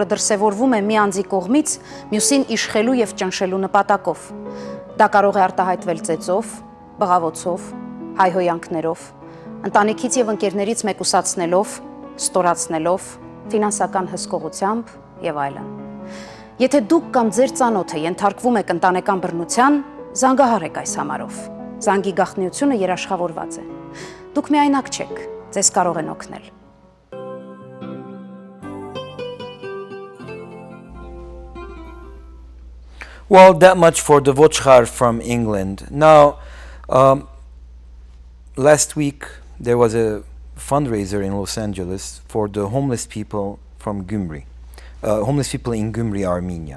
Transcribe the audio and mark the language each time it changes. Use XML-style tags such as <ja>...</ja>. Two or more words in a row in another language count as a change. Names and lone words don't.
<hy>դրսևորվում է մի անձի կողմից մյուսին իշխելու եւ ճնշելու նպատակով։ Դա կարող է արտահայտվել ծեծով, բղավոցով, հայհոյանքներով, ընտանիքից եւ ընկերներից մեկուսացնելով, ստորացնելով, ֆինանսական հսկողությամբ եւ այլն։ Եթե դուք կամ ձեր ծանոթը ենթարկվում եք ընտանեկան բռնության, զանգահարեք այս համարով։ Զանգի գաղտնիությունը երաշխավորված է։ Դուք միայնակ չեք, ձեզ կարող են օգնել։</hy> <en>Well, that much for the Vochkar from England. Now, last week there was a fundraiser in Los Angeles for the homeless people from Gyumri, homeless people in Gyumri, Armenia.</en>